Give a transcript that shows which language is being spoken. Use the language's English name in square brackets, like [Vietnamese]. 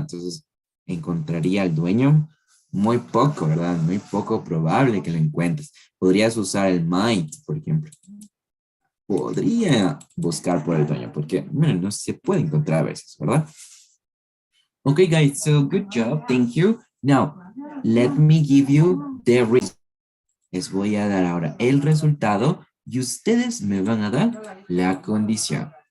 [Spanish] Entonces, encontraría al dueño muy poco, ¿verdad? Muy poco probable que lo encuentres. Podrías usar el might, por ejemplo. Podría buscar por el dueño, porque bueno, no se puede encontrar a veces, ¿verdad? [English] Okay, guys, so good job. Thank you. Now, let me give you the result. [Spanish] Les voy a dar ahora el resultado y ustedes me van a dar la condición.